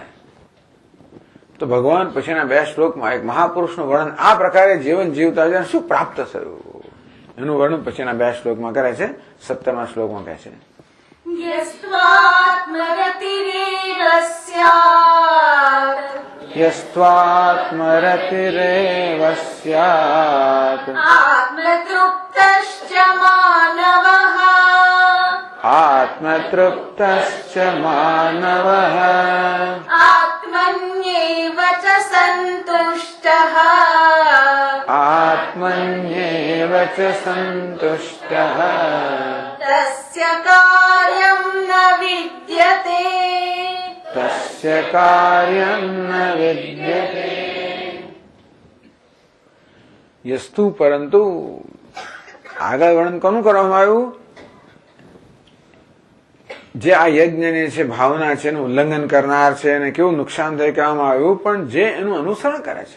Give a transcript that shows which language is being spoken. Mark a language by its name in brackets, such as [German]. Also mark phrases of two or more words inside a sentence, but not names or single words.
[Gujarati] તો ભગવાન પછીના 2 શ્લોકમાં એક મહાપુરુષનું વર્ણન આ પ્રકારે જીવન જીવતા શું પ્રાપ્ત થયું એનું વર્ણન પછીના 2 શ્લોકમાં કરે છે. 17મા શ્લોકમાં કહે છે, [Sanskrit] यस्त्वात्मरतिरेव स्यात यस्त्वात्मरतिरेव स्यात आत्मतृप्तश्च मानवः आत्मतृप्तश्च मानवः आत्मन्येव च सन्तुष्टः आत्मन्येव च सन्तुष्टः तस्य कार्यं न विद्यते तस्य कार्यं न विद्यते. [Gujarati] યસ્તુ પરંતુ આગળ વર્ણન કોનું કરવામાં આવ્યું? જે આ યજ્ઞની છે ભાવના છે એનું ઉલ્લંઘન કરનાર છે અને કેવું નુકસાન થાય કહેવામાં આવ્યું, પણ જે એનું અનુસરણ કરે છે.